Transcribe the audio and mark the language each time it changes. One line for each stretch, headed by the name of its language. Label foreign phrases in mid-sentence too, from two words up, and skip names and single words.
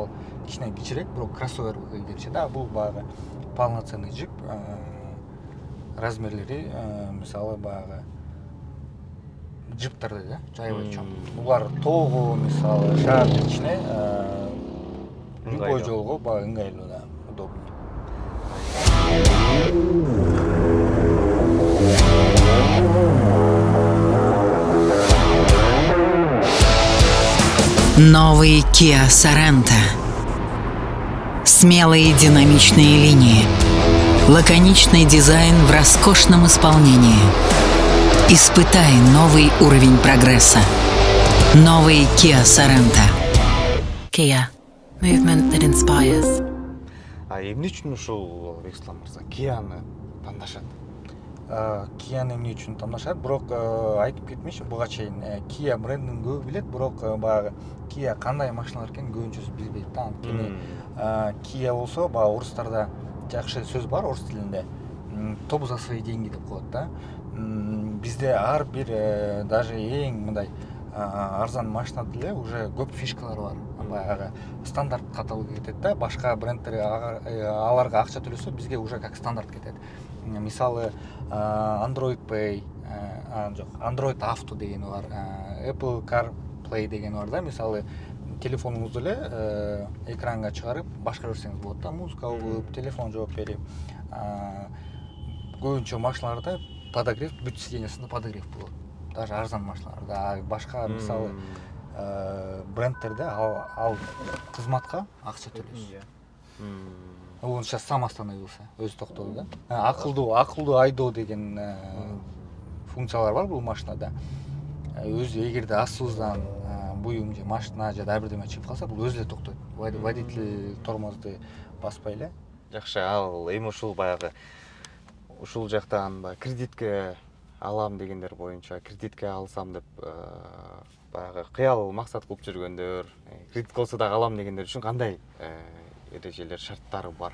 Kyrgyz: Ал кичине кичирээк, бирок кроссовер келчи да. Бул баягы
Russian: полноценный джип.
Kyrgyz: Размерлери мисалы баягы джиптардай да, аябай чоң. Булар тогу мисалы шаар ичине любой жолго баягы ыңгайлуу да, удобно.
Russian: Новый Kia Sorento. Смелые динамичные линии. Лаконичный дизайн в роскошном исполнении. Испытай новый уровень прогресса. Новый Kia Sorento. Kia.
English: Movement that inspires.
Kyrgyz: Эмне үчүн ушул Бекислам мырза Кияны тандашат? Кияны эмне үчүн тандашат? Бирок айтып кетмекчи, буга чейин Kia брендин көбү билет, бирок баягы Kia кандай машиналар экенин көбүнчөсү билбейт да. Анткени Kia болсо баягы орустарда жакшы сөз бар орус тилинде.
Russian: Топ за свои деньги
Kyrgyz: деп коет да. Бизде ар бир даже эң мындай арзан машинада деле уже көп фишкалар бар. Баягы стандарт каталогу кетет да. Башка брендтер аларга акча төлөсө, бизге
Russian: уже как стандарт
Kyrgyz: кетет. Мисалы Android Pay, жок, Android Auto деген бар, Apple CarPlay деген бар да. Мисалы телефонуңузду эле экранга чыгарып башкара берсеңиз болот да, музыка угуп, телефон жооп берип. Көбүнчө машиналарда подогрев, бүт сиденьясында подогрев болот. Даже арзан машиналарда. Башка мисалы брендтерде ал кызматка акча төлөйсүз.
Russian: Он сейчас сам остановился,
Kyrgyz: өзү токтоду да. Акылдуу айдоо деген функциялар бар бул машинада. Өзү эгерде астыбыздан буюм же машина же дагы бирдеме чыгып калса, бул өзү эле токтойт. Водитель тормозду баспай эле. Жакшы, ал эми ушул баягы ушул жактан кредитке алам дегендер боюнча, кредитке алсам деп баягы кыял максат кылып жүргөндөр, кредит болсо дагы алам дегендер үчүн кандай эрежелер, шарттары бар?